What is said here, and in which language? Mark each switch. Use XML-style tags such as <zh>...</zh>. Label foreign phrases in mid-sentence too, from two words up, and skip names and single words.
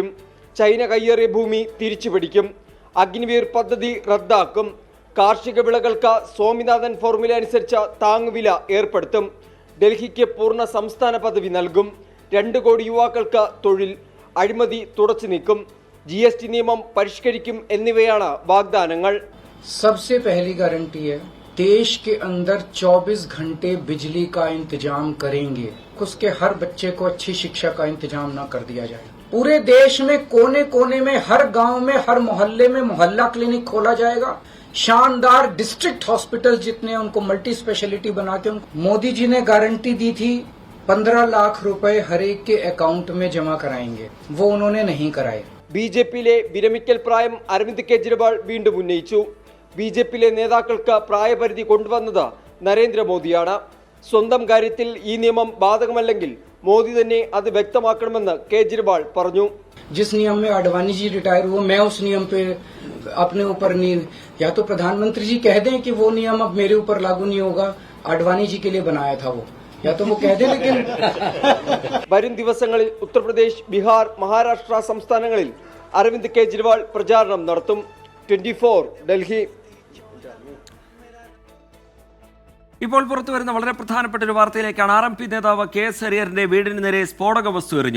<ml>ചൈന കയ്യേറിയ ഭൂമി തിരിച്ചുപിടിക്കും. അഗ്നിവീർ പദ്ധതി റദ്ദാക്കും. കാർഷിക വിളകൾക്ക് സ്വാമിനാഥൻ ഫോർമുല അനുസരിച്ച താങ്ങുവില ഏർപ്പെടുത്തും. ഡൽഹിക്ക് പൂർണ്ണ സംസ്ഥാന പദവി നൽകും. 2 കോടി യുവാക്കൾക്ക് തൊഴിൽ. അഴിമതി തുടച്ചു നീക്കും. GST നിയമം പരിഷ്കരിക്കും എന്നിവയാണ് വാഗ്ദാനങ്ങൾ.</ml> <hi>सबसे पहली गारंटी है देश के अंदर 24 घंटे बिजली का इंतजाम करेंगे. उसके हर बच्चे को अच्छी शिक्षा का इंतजाम न कर दिया जाए. पूरे देश में कोने कोने में हर गांव में हर मोहल्ले में मोहल्ला क्लिनिक खोला जाएगा. शानदार</hi> <en>district hospital</en> <hi>जितने उनको</hi> <en>multi speciality</en> <hi>बना के मोदी जी ने गारंटी दी थी 15 लाख रुपए हर एक के अकाउंट में जमा कराएंगे. वो उन्होंने नहीं कराए.</hi> <ml>ബിജെപിയിലെ വിരമിക്കൽ പ്രായം അരവിന്ദ് കെജ്രിവാൾ വീണ്ടും ഉന്നയിച്ചു. ബിജെപിയിലെ നേതാക്കൾക്ക് പ്രായപരിധി കൊണ്ടുവന്നത് നരേന്ദ്രമോദിയാണ്. സ്വന്തം കാര്യത്തിൽ ഈ നിയമം ബാധകമല്ലെങ്കിൽ മോദി തന്നെ അത് വ്യക്തമാക്കണമെന്ന് കേജ്രിവാൾ പറഞ്ഞു.</ml> <hi>जिस नियम में आडवाणी जी रिटायर हुए मैं उस नियम पे अपने ऊपर नहीं, या तो प्रधानमंत्री जी कह दें कि वो नियम अब मेरे ऊपर लागू नहीं होगा, आडवाणी जी के लिए बनाया था वो, या तो वो कह दें. लेकिन</hi> <ml>വരും ദിവസങ്ങളിൽ ഉത്തർപ്രദേശ്, ബീഹാർ, മഹാരാഷ്ട്ര സംസ്ഥാനങ്ങളിൽ അരവിന്ദ് കെജ്രിവാൾ പ്രചാരണം നടത്തും. 24 ഡൽഹി. ഇപ്പോൾ പുറത്തുവരുന്ന വളരെ പ്രധാനപ്പെട്ട ഒരു വാർത്തയിലേക്കാണ്. RMP നേതാവ് KS ഹരിഹരന്റെ വീടിന് നേരെ സ്ഫോടക വസ്തു എറിഞ്ഞു.</ml>